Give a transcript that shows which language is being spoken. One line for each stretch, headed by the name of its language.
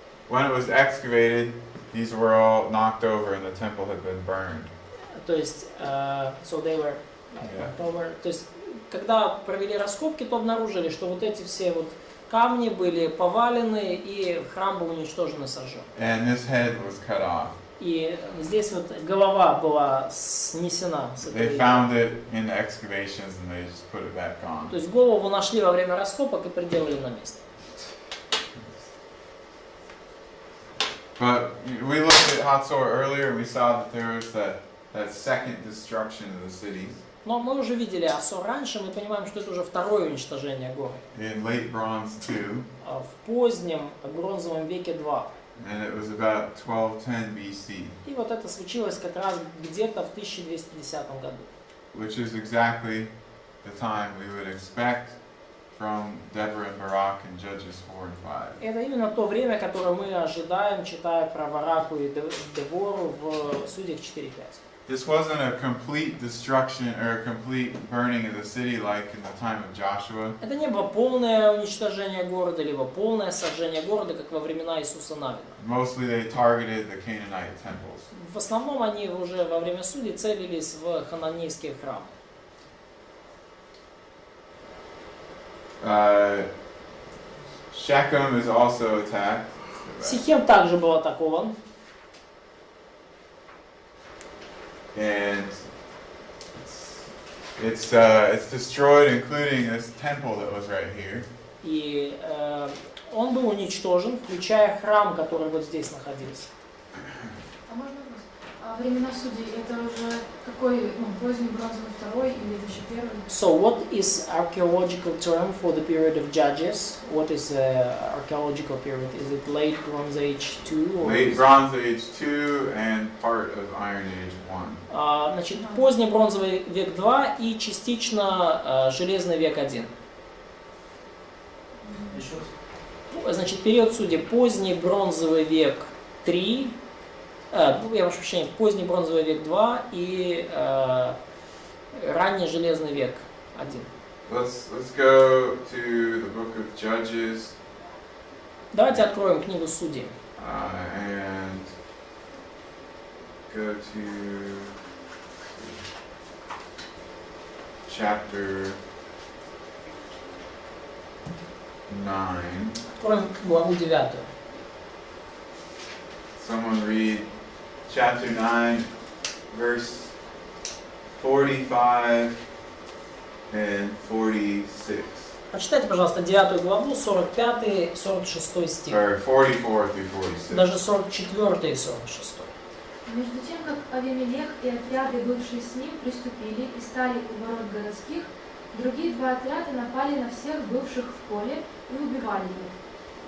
English: When it was excavated, these were all knocked over and the temple had been burned.
Russian: То есть,
English: so they were knocked over.
Russian: То есть, когда провели раскопки, то обнаружили, что вот эти все вот камни были повалены и храм был уничтожен и сожжен.
English: And this head was cut off.
Russian: И здесь вот голова была снесена.
English: They found it in the excavations and they just put it back on.
Russian: То есть голову нашли во время раскопок и приделали на место.
English: But we looked at Hatzor earlier and we saw that there was that second destruction of the cities.
Russian: Но мы уже видели Ассор раньше, мы понимаем, что это уже второе уничтожение города.
English: In late Bronze II,
Russian: В позднем бронзовом веке 2.
English: and it was about 1210 BC,
Russian: И вот это случилось как раз где-то в 1210 году.
English: which is exactly the time we would expect from Deborah and Barak in Judges 4 and 5.
Russian: Это именно то время, которое мы ожидаем, читая про Бараку и Девору в Судьях 4:5.
English: This wasn't a complete destruction or a complete burning of the city like in the time of Joshua.
Russian: Это не было полное уничтожение города, либо полное сожжение города, как во времена Иисуса Навина.
English: Mostly they targeted the Canaanite temples.
Russian: В основном они уже во время судей целились в хананейские храмы.
English: Shechem is also attacked.
Russian: Сихем также был атакован.
English: and it's destroyed, including this temple that was right here.
Russian: И он был уничтожен, включая храм, который вот здесь находился. А можно вопрос? А времена судей это уже какой, поздний бронзовый второй или это еще первый?
English: So what is archaeological term for the period of Judges? What is archaeological period? Is it late Bronze Age 2? Or Late Bronze Age 2 and part of Iron Age 1.
Russian: Значит, поздний бронзовый век 2 и частично железный век 1. Еще раз. Значит, период судей поздний бронзовый век 3, я прошу прощения, поздний бронзовый век 2 и ранний железный век 1.
English: Let's go to the book of Judges
Russian: Давайте откроем книгу Судей.
English: and go to chapter 9.
Russian: Откроем главу 9.
English: Someone read chapter 9, verse 45 and 46.
Russian: Прочитайте, пожалуйста, 9 главу, 45-46 стих.
English: Or 44 through 46.
Russian: Даже 44 и 46. Между тем, как Авимелех и отряды, бывшие с ним, приступили и стали у ворот городских, другие два отряда напали на всех бывших в поле и убивали их.